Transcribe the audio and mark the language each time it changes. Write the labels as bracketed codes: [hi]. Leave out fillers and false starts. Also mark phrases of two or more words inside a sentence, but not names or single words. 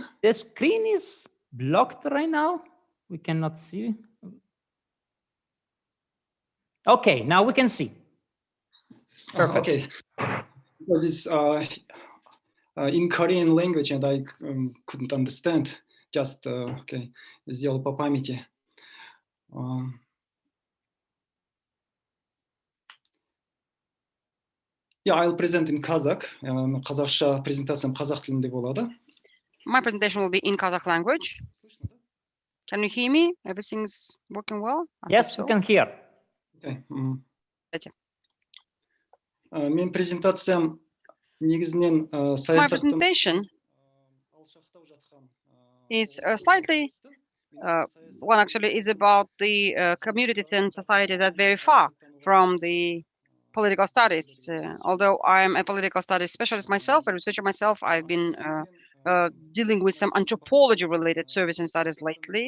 [en] The screen is blocked right now. We cannot see. Okay, now we can see. Perfect. Okay. Because it's in Korean language and I couldn't understand. Just, [ru] okay, сделал по памяти. [en] Yeah, I'll present in Kazakh. [kk] Қазақша презентациям қазақ тілінде болады. [en] My presentation will be in Kazakh language. Can you hear me? Everything's working well? Yes, we can hear. Okay. [kk] Мен презентациям негізінен [en] My presentation is slightly, one actually is about the communities and society that very far from the political studies. Although I'm a political studies specialist myself, a researcher myself, I've been dealing with some anthropology-related service and studies lately.